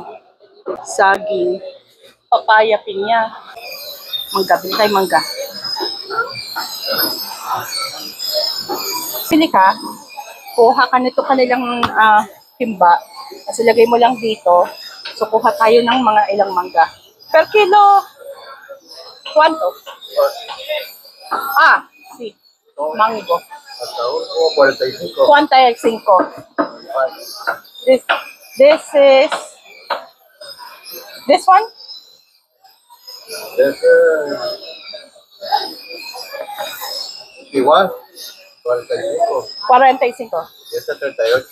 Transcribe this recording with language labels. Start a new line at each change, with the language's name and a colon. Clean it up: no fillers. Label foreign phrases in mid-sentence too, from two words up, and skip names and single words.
Filipino: Saging. Papaya, pinya. Mangga, bintay mangga. Pili ka, kuha ka nito kanilang timba. Kasi lagay mo lang dito. So, kuha tayo ng mga ilang mangga.
English: Per kilo,
Spanish: ¿cuánto? Ah, sí. Mango. Hasta 45. 45.
English: This, this is, this one?
Spanish: Ese, igual, 45. 45. Ese 38.